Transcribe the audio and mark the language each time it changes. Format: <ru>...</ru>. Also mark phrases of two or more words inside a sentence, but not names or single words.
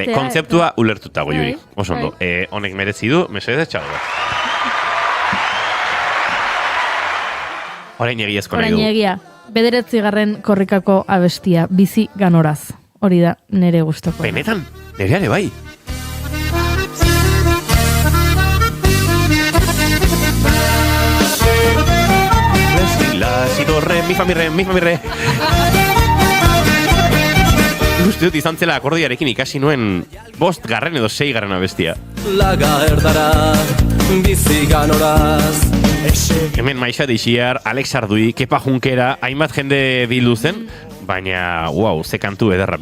<eu>Vale, kontzeptua ulertutago, Juri. Oso ondo. Honek merezi du, mesedez txalo bat. Orain egiazko nahi du. Orain egia. 9. korrikako abestia, bizi ganoraz. Hori da, nire gustoko. Benetan, nereare bai. La, si, do, re, mi, fa, mi, re. Uste dut izan zela akordiarekin ikasi nuen 5. edo 6. abestia. Laga erdara, bizi ganoraz. Hemen Maixa Dixiar, Alex Ardui, Kepa Junkera, hainbat jende bildu zen, baina, ze kantu ederra.</eu>